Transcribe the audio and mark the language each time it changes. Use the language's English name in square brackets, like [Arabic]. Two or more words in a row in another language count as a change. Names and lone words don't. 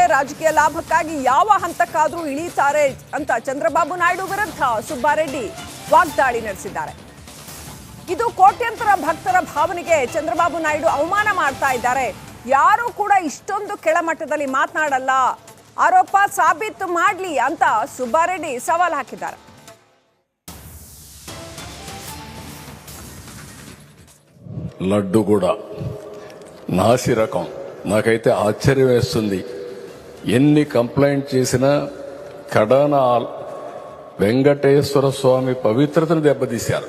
[Kannada] ರಾಜಕೀಯ ಲಾಭಕ್ಕಾಗಿ ಯಾವ ಹಂತಕ್ಕಾದರೂ ಇಳಿತಾರೆ ಅಂತ ಚಂದ್ರಬಾಬು ನಾಯ್ಡು ವಿರುದ್ಧ ಸುಬ್ಬಾರೆಡ್ಡಿ ವಾಗ್ದಾಳಿ ನಡೆಸಿದ್ದಾರೆ. ಇದು ಕೋಟ್ಯಂತರ ಭಕ್ತರ ಭಾವನೆಗೆ ಚಂದ್ರಬಾಬು ನಾಯ್ಡು ಅವಮಾನ ಮಾಡ್ತಾ ಇದ್ದಾರೆ. ಯಾರೂ ಕೂಡ ಇಷ್ಟೊಂದು ಕೆಳಮಟ್ಟದಲ್ಲಿ ಮಾತನಾಡಲ್ಲ, ಆರೋಪ ಸಾಬೀತು ಮಾಡಲಿ ಅಂತ ಸುಬ್ಬಾರೆಡ್ಡಿ ಸವಾಲ್ ಹಾಕಿದ್ದಾರೆ. [Telugu] లడ్డు కూడా నాసి రకం. నాకైతే ఆశ్చర్యం వేస్తుంది. ఎన్ని కంప్లైంట్ చేసినా కడాన వెంకటేశ్వర స్వామి పవిత్రతను దెబ్బతీశారు.